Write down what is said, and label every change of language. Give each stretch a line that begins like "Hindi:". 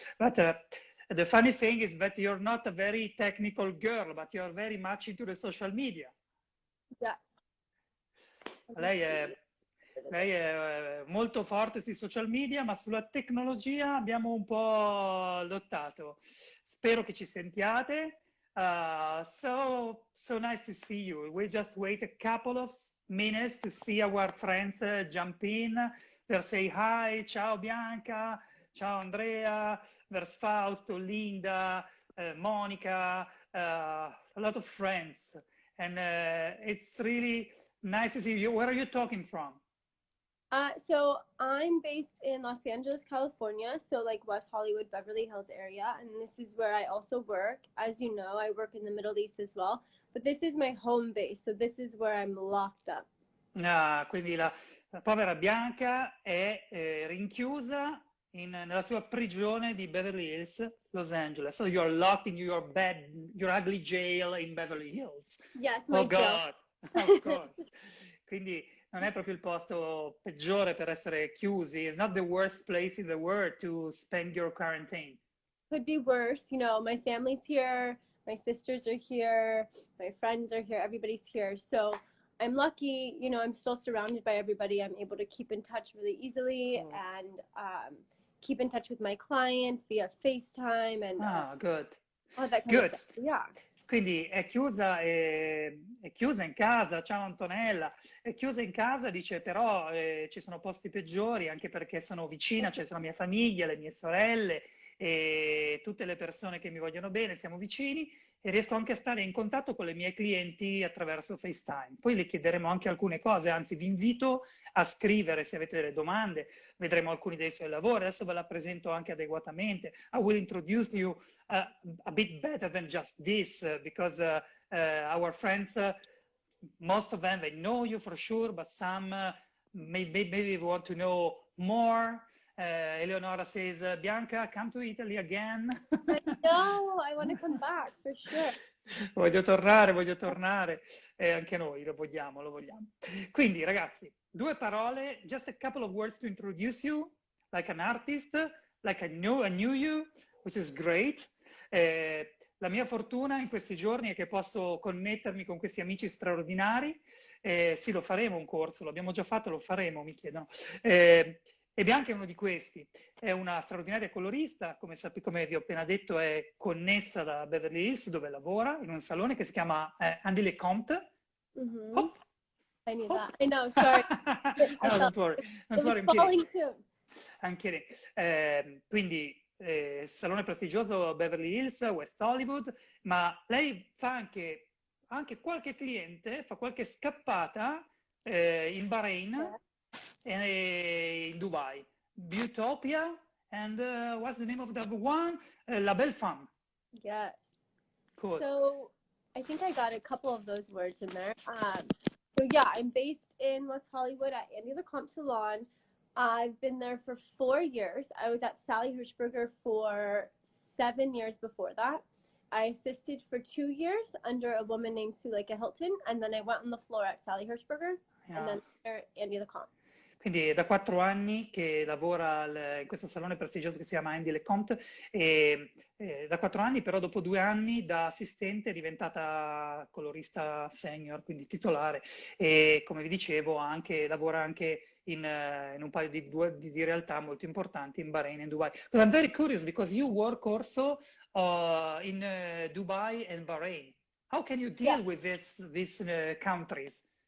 English: But the funny thing is that you're not a very technical girl, but you're very much into the social media. Yes.
Italian: Lei è, lei è molto forte sui social media, ma sulla tecnologia abbiamo un po' lottato. Spero che ci sentiate.
English: So nice to see you. We just wait a couple of minutes to see our friends jump in. They'll say hi, ciao Bianca, ciao Andrea, there's Fausto, Linda, Monica, a lot of friends. And it's really nice to see you. Where are you talking from? So I'm based in Los Angeles, California, so like West Hollywood, Beverly Hills area, and this is where I also work. As you know, I work in the Middle East as well, but this is my home base, so this is where I'm locked up.
Italian: Quindi la povera Bianca è rinchiusa nella sua prigione di Beverly Hills, Los Angeles.
English: So you're locked in your bed, your ugly jail in Beverly Hills. Yes, Oh my God, of course.
Italian: Quindi non è proprio il posto peggiore per essere chiusi.
English: It's not the worst place in the world to spend your quarantine. Could be worse. You know, my family's here, my sisters are here, my friends are here, everybody's here. So I'm lucky, you know, I'm still surrounded by everybody. I'm able to keep in touch really easily and keep in touch with my clients via FaceTime and Good. all that kind Good. of stuff. Yeah.
Italian: Quindi è chiusa in casa, ciao Antonella, è chiusa in casa, dice però ci sono posti peggiori anche perché sono vicina, c'è la mia famiglia, le mie sorelle e tutte le persone che mi vogliono bene, siamo vicini e riesco anche a stare in contatto con le mie clienti attraverso FaceTime. Poi le chiederemo anche alcune cose, anzi vi invito a scrivere se avete delle domande, vedremo alcuni dei suoi lavori, adesso ve la presento anche adeguatamente.
English: I will introduce you a bit better than just this because our friends, most of them, they know you for sure, but some maybe want to know more. Eleonora says, Bianca, come to Italy again. I know, I want to come back for sure.
Italian: Voglio tornare, anche noi lo vogliamo. Quindi ragazzi, due parole,
English: just a couple of words to introduce you, like an artist, like I knew you, which is great.
Italian: La mia fortuna in questi giorni è che posso connettermi con questi amici straordinari. Sì, lo faremo un corso, l'abbiamo già fatto, lo faremo, mi chiedono. E Bianca è uno di questi. È una straordinaria colorista, come vi ho appena detto, è connessa da Beverly Hills, dove lavora, in un salone che si chiama Andy LeCompte. Mm-hmm. Hop.
English: I knew that. I know, sorry. No, don't worry. It was falling soon. I'm kidding.
Italian: Quindi salone prestigioso Beverly Hills, West Hollywood, ma lei fa anche qualche cliente, fa qualche scappata in Bahrain e in Dubai.
English: Beautopia and what's the name of the other one? La Belle Femme. Yes. Cool. So I think I got a couple of those words in there. So yeah, I'm based in West Hollywood at Andy LeCompte Salon. I've been there for 4 years. I was at Sally Hirschberger for 7 years before that. I assisted for 2 years under a woman named Suleika Hilton, and then I went on the floor at Sally Hirschberger, and then at Andy LeCompte.
Italian: Quindi è da 4 anni che lavora in questo salone prestigioso che si chiama Andy LeCompte e da 4 anni, però dopo 2 anni da assistente è diventata colorista senior, quindi titolare e come vi dicevo lavora anche in un paio di realtà molto importanti in Bahrain e in Dubai.
English: Because I'm very curious because you work also in Dubai and Bahrain. How can you deal with these countries?